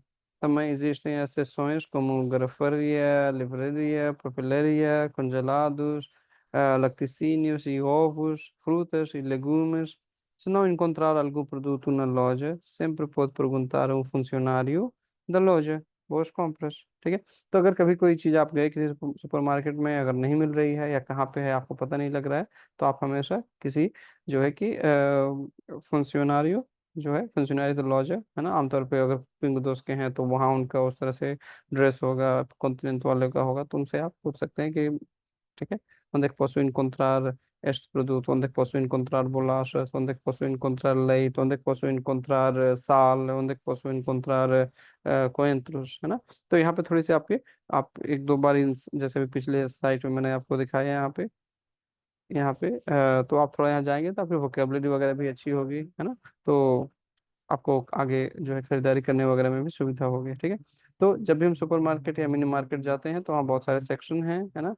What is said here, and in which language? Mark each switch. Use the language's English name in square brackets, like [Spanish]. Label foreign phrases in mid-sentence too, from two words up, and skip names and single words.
[Portuguese] Também existem as seções como garrafaria, livraria, papelaria, congelados, laticínios e ovos, frutas e legumes. Se não encontrar algum produto na loja, sempre pode perguntar a um funcionário da loja. Boas compras. [Hindi] ठीक है. तो अगर कभी कोई चीज़ आप गए किसी सुपरमार्केट में, अगर नहीं मिल रही है या कहाँ पे है आपको पता नहीं लग रहा है, तो आप हमेशा किसी जो है कि फंक्शनरियो जो है, [Portuguese] funcionário da loja [Hindi] है ना. आमतौर पे अगर पिंग दोस्त के हैं तो वहाँ उनका उस तरह से ड्रेस होगा, कॉन्टिनेंट वाले का होगा, तो उनसे आप पूछ सकते हैं कि ठीक है, [Portuguese] onde é que posso encontrar este produto, onde é que posso encontrar bolachas, onde é que posso encontrar leite, onde é que posso encontrar sal, onde é que posso encontrar coentros, [Hindi] है ना. तो यहाँ पे थोड़ी सी आप एक दो बार जैसे भी पिछले साइट में मैंने आपको दिखाया है यहाँ पे तो आप थोड़ा यहाँ जाएंगे तो आपकी वोकेबलरी वगैरह भी अच्छी होगी, है ना. तो आपको आगे जो है खरीदारी करने वगैरह में भी सुविधा होगी, ठीक है। तो जब भी हम सुपरमार्केट या [English] mini market [Hindi] जाते हैं तो वहाँ बहुत सारे सेक्शन हैं, है ना।